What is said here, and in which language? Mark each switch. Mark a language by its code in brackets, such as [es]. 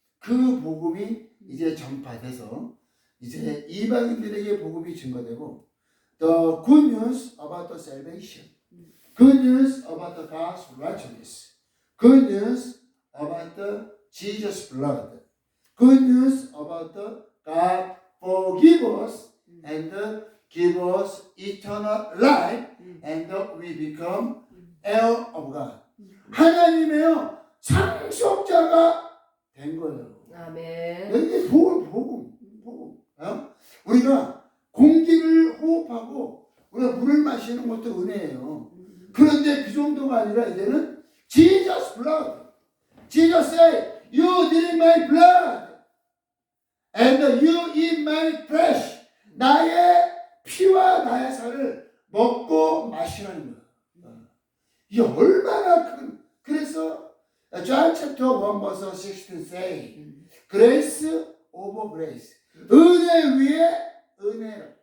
[ko] 그 복음이 이제 전파돼서 이제 이방인들에게 복음이 증거되고 [en] The good news about the salvation, good news about the God's righteousness, good news about the Jesus blood, good news about the God forgive us and give us eternal life and we become heir of God. [ko] 하나님의 상속자가 된 거예요. 아멘. 이게 복음. 우리가 공기를 호흡하고 우리가 물을 마시는 것도 은혜예요. 그런데 그 정도가 아니라 이제는 Jesus blood. [en] Jesus said, you drink my blood and you eat my flesh. [ko] 나의 피와 나의 살을 먹고 마시라는 거예요. 이게 얼마나 큰. 그래서 [en] John chapter 1 verse 16 say, grace over grace. [ko] 은혜 위에 은혜라.